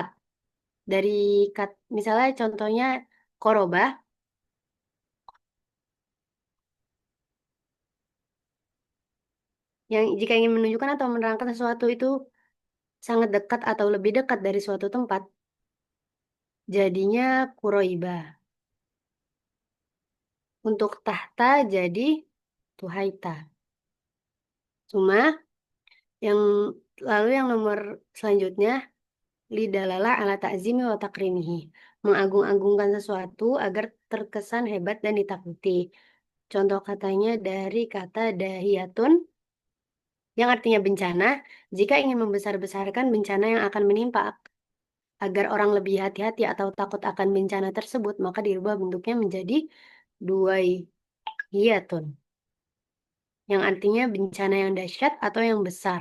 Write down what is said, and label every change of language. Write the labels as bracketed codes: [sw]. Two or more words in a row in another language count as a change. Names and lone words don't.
[id] Dari misalnya contohnya koroba, yang jika ingin menunjukkan atau menerangkan sesuatu itu sangat dekat atau lebih dekat dari suatu tempat, jadinya kuroiba. Untuk tahta jadi tuhaita. Cuma yang yang nomor selanjutnya [ar] للدلالة على تعظيم وتكريمه. [id] Mengagung-agungkan sesuatu agar terkesan hebat dan ditakuti. Contoh katanya dari kata dahiyatun yang artinya bencana. Jika ingin membesar-besarkan bencana yang akan menimpa agar orang lebih hati-hati atau takut akan bencana tersebut, maka dirubah bentuknya menjadi duaiyatun yang artinya bencana yang dahsyat atau yang besar.